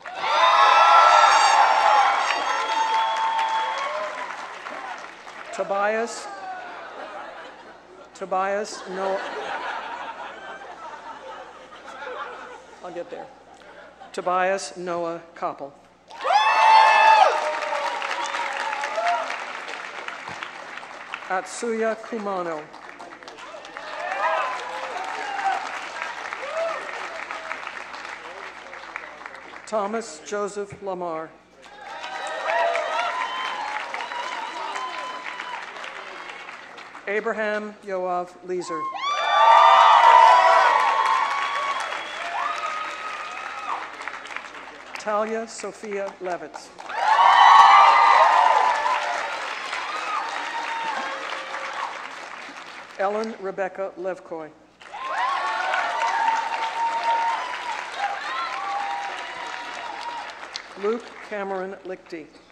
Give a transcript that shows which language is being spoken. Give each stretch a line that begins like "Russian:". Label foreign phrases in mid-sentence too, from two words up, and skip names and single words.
English: Tobias Noah. I'll get there. Tobias Noah Koppel. Atsuya Kumano. Thomas Joseph Lamar. Abraham Yoav Leeser. Talia Sophia Levitz. Ellen Rebecca Levkoy. Luke Cameron Lichty.